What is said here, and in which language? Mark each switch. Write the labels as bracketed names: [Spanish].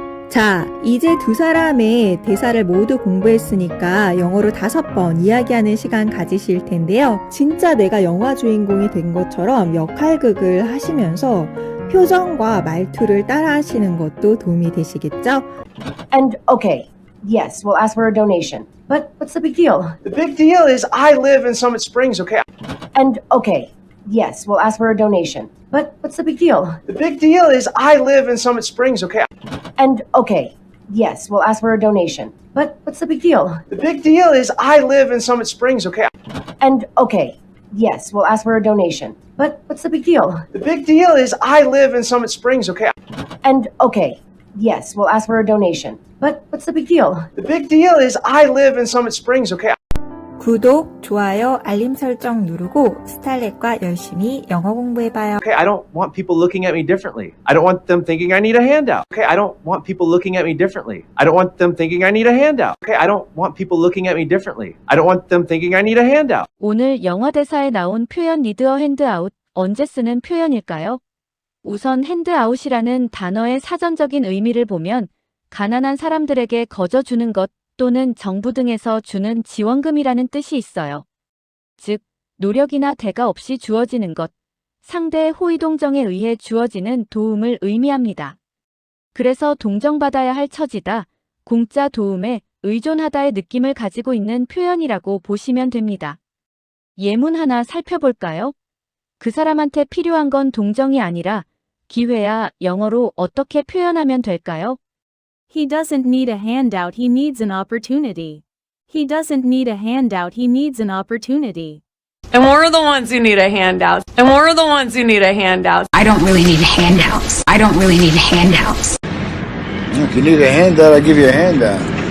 [Korean] 자, 이제 두 사람의 대사를 모두 공부했으니까 영어로 5번 이야기하는 시간 가지실 텐데요. 진짜 내가 영화 주인공이 된 것처럼 역할극을 하시면서 표정과 말투를 따라 하시는 것도 도움이 되시겠죠? [English] And, okay, yes, we'll ask for a donation. But what's the big deal? The big deal is I live in Summit Springs, okay? And, okay, yes, we'll ask for a donation. But what's the big deal? The big deal is I live in Summit Springs, okay? And, okay, yes, we'll ask for a donation. But what's the big deal? The big deal is I live in Summit Springs, okay? And, okay, yes, we'll ask for a donation. But what's the big deal? The big deal is I live in Summit Springs, okay? And, okay, yes, we'll ask for a donation. But what's the big deal? The big deal is I live in Summit Springs, okay? [Korean] 구독, 좋아요, 알림 설정 누르고 스타일렛과 열심히 영어 공부해봐요. [English] Okay, I don't want people looking at me differently. I don't want them thinking I need a handout. Okay, I don't want people looking at me differently. I don't want them thinking I need a handout. Okay, I don't want people looking at me differently. I don't want them thinking I need a handout. [Korean] 오늘 영화 대사에 나온 표현 need a handout 언제 쓰는 표현일까요? 우선 handout이라는 단어의 사전적인 의미를 보면 가난한 사람들에게 거저 주는 것 또는 정부 등에서 주는 지원금이라는 뜻이 있어요. 즉, 노력이나 대가 없이 주어지는 것, 상대의 호의 동정에 의해 주어지는 도움을 의미합니다. 그래서 동정받아야 할 처지다, 공짜 도움에 의존하다의 느낌을 가지고 있는 표현이라고 보시면 됩니다. 예문 하나 살펴볼까요? 그 사람한테 필요한 건 동정이 아니라 기회야. 영어로 어떻게 표현하면 될까요? [English] He doesn't need a handout, he needs an opportunity. He doesn't need a handout, he needs an opportunity. And we're the ones who need a handout. And we're the ones who need a handout. I don't really need handouts. I don't really need handouts. If you need a handout, I'll give you a handout.